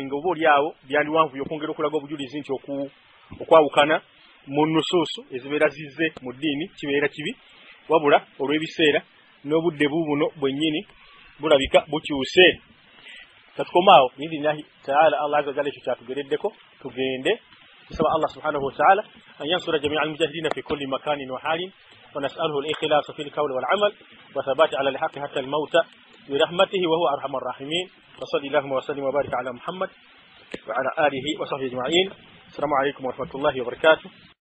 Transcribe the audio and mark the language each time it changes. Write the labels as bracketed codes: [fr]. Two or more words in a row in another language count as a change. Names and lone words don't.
[lg] nga oba oli awo byandiwanvuyo okwongera okulaga obujulizi nti okwawukana mu nusuusu ezibeera zizze mu ddiini kibeera kibi wabula olw'ebiseera n'obudde buubuno bwennyini bulabika bukyuse katukomaawo [ar] بإذن الله تعالى الله عز وجل [lg] ekyo kyatugereddeko tugende tusaba [ar] الله سبحانه و تعالى أن ينصر جميع المجاهدين في كل مكان و حال ونسأله الإخلاص في القول والعمل وثبات على الحق حتى الموت برحمته وهو أرحم الراحمين وصلى اللهم وسلم وبارك على محمد وعلى آله وصحبه أجمعين السلام عليكم ورحمة الله وبركاته